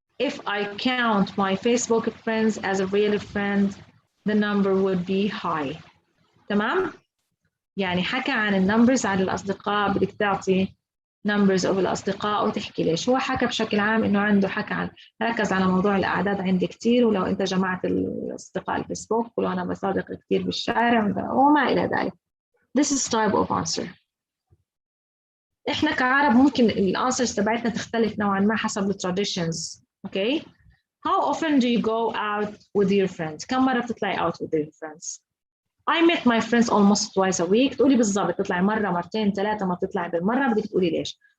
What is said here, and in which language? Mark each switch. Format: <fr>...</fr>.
<en>If I count my Facebook friends as a real friend, the number would be high.</en> <ar>تمام؟ يعني حكى عن النمبرز على الأصدقاء، بدك تعطي</ar> <en>numbers of</en> <ar>الأصدقاء وتحكي ليش. هو حكى بشكل عام إنه عنده ركز على موضوع الأعداد عندي كتير، ولو أنت جمعت الأصدقاء الفيسبوك ولو أنا بصادق كتير بالشارع وما إلى ذلك.</ar> <en>This is type of answer.</en> <ar>إحنا كعرب ممكن الأنسرز تبعتنا تختلف نوعا ما حسب التراديشنز.</ar> <en>Okay. How often do you go out with your friends?</en> <ar>كم مرة بتطلعي</ar> <en>out with your friends? I met my friends almost twice a week.</en> <ar>تقولي بالضبط تطلعي مرة مرتين ثلاثة، ما بتطلعي بالمرة بدك تقولي ليش.</ar>